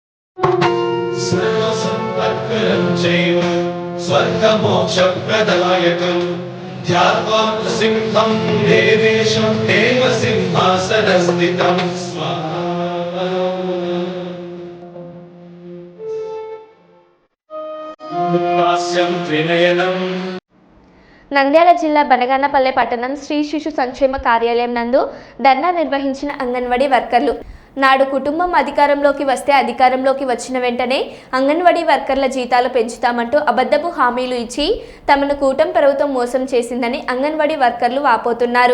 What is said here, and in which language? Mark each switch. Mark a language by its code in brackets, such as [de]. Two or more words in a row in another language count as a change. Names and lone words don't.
[sa] सर्वसम्पत्करं चैव स्वर्गमोक्षप्रदायकं ध्यात्वा सिंहं देवेशं हेमसिंहासनस्थितं स्वाहास्यं त्रिनयनम्. [te] నంద్యాల జిల్లా బనగానపల్లె పట్టణం శ్రీ శిశు సంక్షేమ కార్యాలయం నందు ధర్నా నిర్వహించిన అంగన్వాడీ వర్కర్లు. నాడు కుటుంబం అధికారంలోకి వస్తే అధికారంలోకి వచ్చిన వెంటనే అంగన్వాడీ వర్కర్ల జీతాలు పెంచుతామంటూ అబద్ధపు హామీలు ఇచ్చి తమను కూటమి ప్రభుత్వం మోసం చేసిందని అంగన్వాడీ వర్కర్లు వాపోతున్నారు.